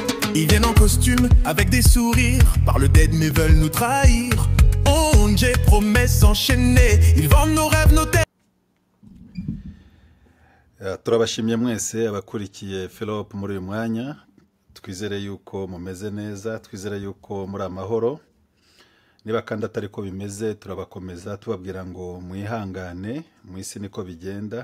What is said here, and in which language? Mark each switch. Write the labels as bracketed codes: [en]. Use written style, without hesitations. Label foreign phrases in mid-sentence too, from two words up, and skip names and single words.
[fr] Ils viennent en costume avec des sourires, parlent d'aide mais veulent nous trahir. J'ai promesses enchaînées, ils vendent nos rêves, nos têtes. [rw] Turabashimye mwese abakurikiye Philip muri uyu mwanya. Twizere yuko mumeze neza, twizere yuko muri amahoro. Niba kandi atari ko bimeze turabakomeza tubabwira ngo mwihangane, mu isi niko bigenda.